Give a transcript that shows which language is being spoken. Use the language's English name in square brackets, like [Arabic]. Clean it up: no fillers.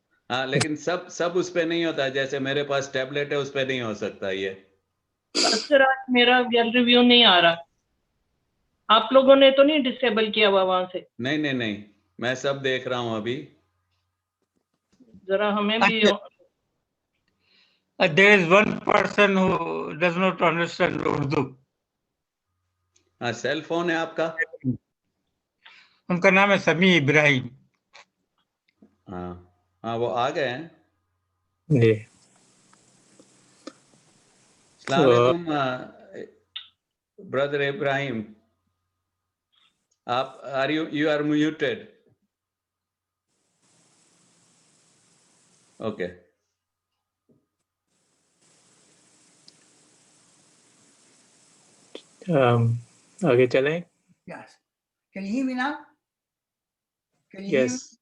[Hindi] हाँ, लेकिन सब उस पे नहीं होता. जैसे मेरे पास टैबलेट है, उस पे नहीं हो सकता ये. असर आज मेरा गैलरी व्यू नहीं आ रहा. आप लोगों ने तो नहीं डिसेबल किया हुआ वहां से? नहीं, मैं सब देख रहा हूं अभी. जरा हमें भी. [English] There is one person who does not understand Urdu. [Hindi] हाँ, सेल फोन है आपका? उनका नाम है समी इब्राहिम. हाँ, वो आ गए हैं. जी. अस्सलाम वालेकुम ब्रदर इब्राहिम. आप [English] you are muted. Okay. [Hindi] आगे चलें. [English] Yes. Can you hear me now? Can you hear me?